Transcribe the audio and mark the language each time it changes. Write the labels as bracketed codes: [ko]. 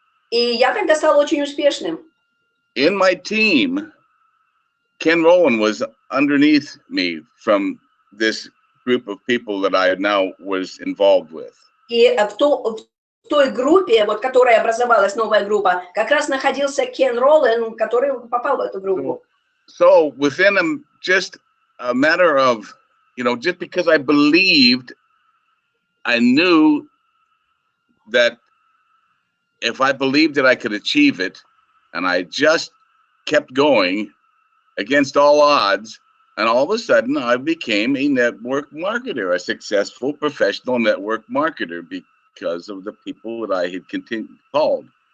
[ru] И я тогда стал очень успешным. [en] In my team, Ken Rowland was underneath me from this group of people that I now was involved with. [ru] И в той группе, вот, которая образовалась, новая группа, как раз находился Кен Роланд, который попал в эту группу. [en] So within just a matter of, just because I believed, I knew that if I believed that I could achieve it, and I just kept going against all odds, and all of a sudden I became a network marketer, a successful professional network marketer because of the people that I had called.